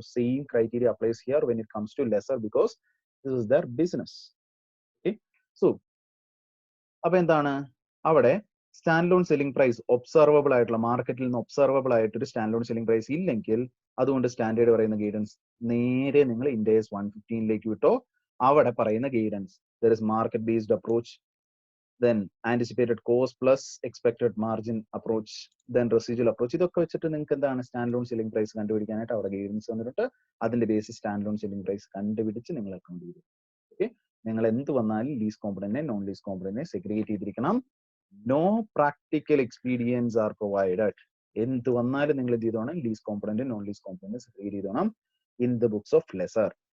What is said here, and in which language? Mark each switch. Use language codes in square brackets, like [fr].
[en] So same criteria applies here when it comes to lessor because this is their business. [ml] Okay, so അപ്പൊ എന്താണ്, അവിടെ stand loan selling price observable ആയിട്ടുള്ള, മാർക്കറ്റിൽ നിന്ന് observable ആയിട്ട് ഒരു സ്റ്റാൻഡ് ലോൺ സെല്ലിംഗ് പ്രൈസ് ഇല്ലെങ്കിൽ അതുകൊണ്ട് സ്റ്റാൻഡേർഡ് പറയുന്ന ഗൈഡൻസ് നേരെ നിങ്ങൾ ഇൻഡെക്സ് 115 വിട്ടോ. അവിടെ പറയുന്ന guidance [en] There is market based approach, then anticipated cost plus expected margin approach, then residual approach. [ml] ഇതൊക്കെ വെച്ചിട്ട് നിങ്ങൾക്ക് എന്താണ് സ്റ്റാൻഡ് ലോൺ സെല്ലിംഗ് പ്രൈസ് കണ്ടുപിടിക്കാനായിട്ട് അവിടെ ഗൈഡൻസ് വന്നിട്ട് അതിന്റെ basis stand loan selling price കണ്ടുപിടിച്ച് നിങ്ങൾ അക്കൗണ്ട് ചെയ്തു. ഓക്കെ, നിങ്ങൾ എന്ത് വന്നാലും ലീസ് കോമ്പണന്റിനെ നോൺ ലീസ് കോമ്പണന്റിനെ സെഗ്രിഗേറ്റ് ചെയ്തിരിക്കണം. [en] No practical experience are provided. [ml] എന്ത് വന്നാലും നിങ്ങൾ എന്ത് ചെയ്തോണം, lease component non lease component segregate ചെയ്തോണം [en] In the books of lessor.